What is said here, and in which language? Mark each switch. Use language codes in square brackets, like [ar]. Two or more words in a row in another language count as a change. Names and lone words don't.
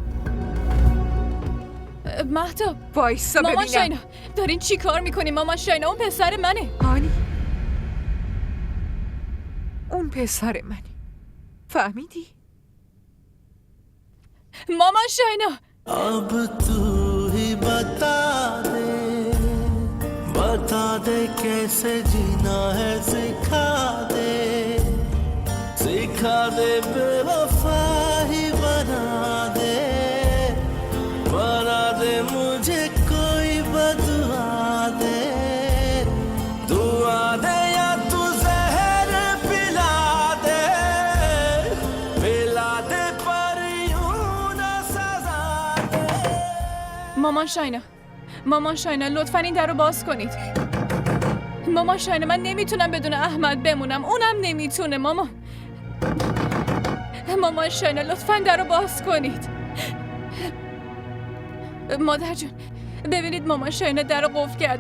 [fa] مهتاب وایسا ببینم. مامان شاینا دارین چی کار میکنین؟ مامان شاینا اون پسر منه. هانی، اون پسر منی، فهمیدی؟ مامان شاینا [hi] अब तू ही बता दे कैसे जीना है, सिखा दे बेवफा ही बना दे मुझे कोई बदुआ दे या तू जहर पिला दे पर यूं न सजा दे. [fa] مامان شاینا لطفاً این در رو باز کنید. مامان شاینا من نمیتونم بدون احمد بمونم. اونم نمیتونه. مامان شاینا لطفاً در رو باز کنید. مادر جون ببینید مامان شاینا در رو قفل کرده.